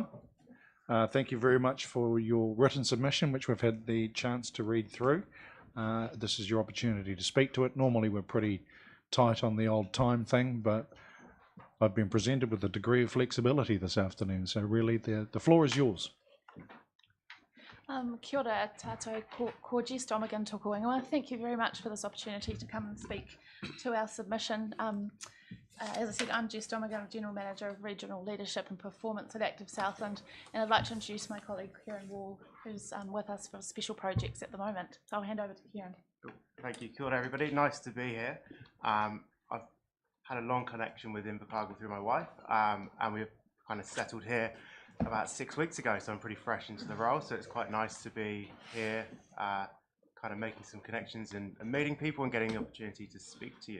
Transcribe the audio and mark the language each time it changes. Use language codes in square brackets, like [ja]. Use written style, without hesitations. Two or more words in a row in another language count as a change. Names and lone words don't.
[en] Thank you very much for your written submission, which we've had the chance to read through. This is your opportunity to speak to it. Normally we're pretty tight on the old time thing, but I've been presented with a degree of flexibility this afternoon, so really the floor is yours. [mi] Kia ora tātou, ko Jess Domigan tōku ingoa. [en] Thank you very much for this opportunity to come and speak to our submission. As I said, I'm Jess Domigan, General Manager of Regional Leadership and Performance at Active Southland, and I'd like to introduce my colleague Kieran Wall, who's with us for special projects at the moment. So I'll hand over to Kieran. Cool. Thank you. [mi] Kia ora [en] everybody, nice to be here. I've had a long connection with Invercargill through my wife, and we've kind of settled here about 6 weeks ago, so I'm pretty fresh into the role, so it's quite nice to be here, kind of making some connections and meeting people and getting the opportunity to speak to you.